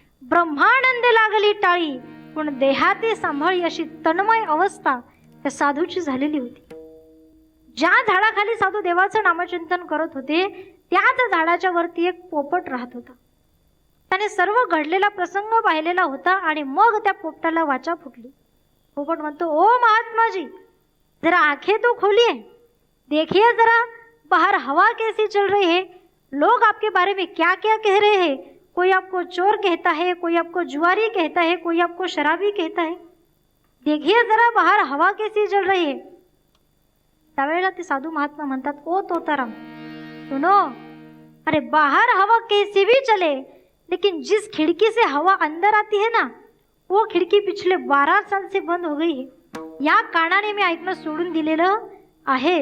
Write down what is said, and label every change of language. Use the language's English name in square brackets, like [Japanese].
[Marathi] ब्रह्मानंदे लागली टाळी, पण देहाते सांभाळी अशी तन्मय अवस्था त्या साधूची झालेली होती. ज्या झाडाखाली साधू देवाचं नामचिंतन करत होते, त्याच झाडाच्या वरती एक पोपट राहत होता. त्याने सर्व घडलेला प्रसंग पाहिलेला होता आणि मग त्या पोपटाला वाचा फुटली. पोपट म्हणतो, [Hindi] ओ महात्मा जी, जरा आंखें तो खोलिए, देखिए जरा बाहर हवा कैसी चल रही है, लोग आपके बारे में क्या क्या कह रहे हैं. कोई आपको चोर कहता है, कोई आपको जुआरी कहता है, कोई आपको शराबी कहता है. देखिए जरा बाहर हवा कैसी चल रही है. [Marathi] त्यावेळेला ते साधू महात्मा म्हणतात, [Hindi] ओ तोताराम सुनो, अरे बाहर हवा कैसी भी चले, लेकिन जिस खिड़की से हवा अंदर आती है ना, वो खिड़की पिछले 12 साल से बंद हो गई है. [Marathi] या कानाने मी ऐकणं सोडून दिलेलं आहे.